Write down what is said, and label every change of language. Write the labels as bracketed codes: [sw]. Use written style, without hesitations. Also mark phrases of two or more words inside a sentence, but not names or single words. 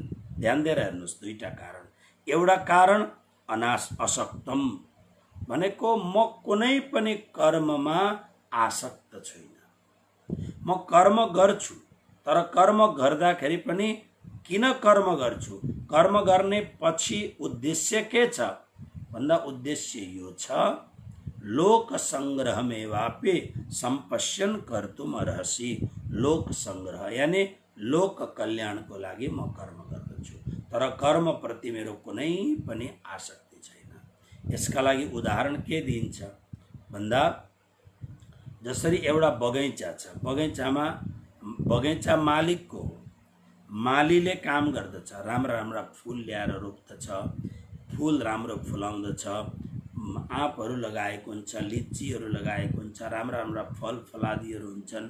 [ne] ध्यान दिएर हेर्नुहोस्, दुईटा कारण। एउटा कारण असक्तम भनेको म कुनै पनि कर्ममा आसक्त छैन। म कर्म गर्छु, तर कर्म गर्दाखेरि पनि किन कर्म गर्छु? कर्म गर्ने पछि उद्देश्य के छ भन्दा उद्देश्य यो छ, [sa] लोक संग्रहमेवापि सम्पश्यन् कर्तुम अर्हसि। [ne] लोक संग्रह यानी लोक कल्याणको लागि म कर्म गर्दछु, तर कर्म प्रति मेरो कुनै पनि आसक्ति छैन। यसका लागि उदाहरण के दिइन्छ भन्दा जसरी एउटा बगैँचा छ, बगैँचा मालिकको हो, मालीले काम गर्दछ, राम्रा राम्रा फुल ल्याएर रोप्दछ, फुल राम्रो फुलाउँदछ, आँपहरू लगाएको हुन्छ, लिच्चीहरू लगाएको हुन्छ, राम्रा राम्रा फल फलादीहरू हुन्छन्।